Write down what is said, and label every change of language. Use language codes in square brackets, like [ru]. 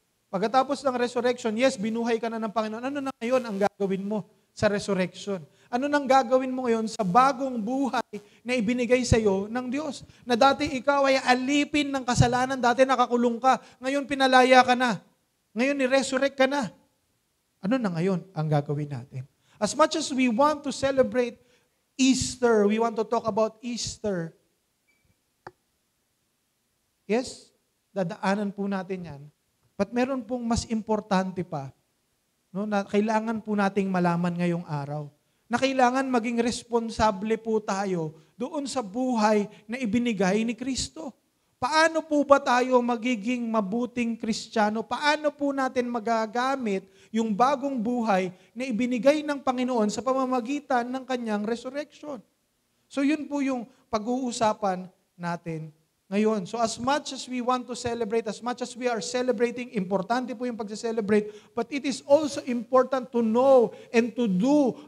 [tl] Pagkatapos ng resurrection, yes, binuhay ka na ng Panginoon. Ano na ngayon ang gagawin mo sa resurrection? Ano nang gagawin mo ngayon sa bagong buhay na ibinigay sa iyo ng Diyos? Na dati ikaw ay alipin ng kasalanan, dati nakakulong ka, ngayon pinalaya ka na. Ngayon ni-resurrect ka na. Ano na ngayon ang gagawin natin? [en] As much as we want to celebrate Easter, we want to talk about Easter. Yes? [tl] dadaanan po natin yan. But meron pong mas importante pa, no, na kailangan po nating malaman ngayong araw. Na kailangan maging responsable po tayo doon sa buhay na ibinigay ni Kristo. Paano po ba tayo magiging mabuting Kristiyano? Paano po natin magagamit yung bagong buhay na ibinigay ng Panginoon sa pamamagitan ng kanyang resurrection? So yun po yung pag-uusapan natin ngayon. [en] So as much as we want to celebrate, as much as we are celebrating, [tl] importante po yung pag-celebrate, [en] but it is also important to know and to do.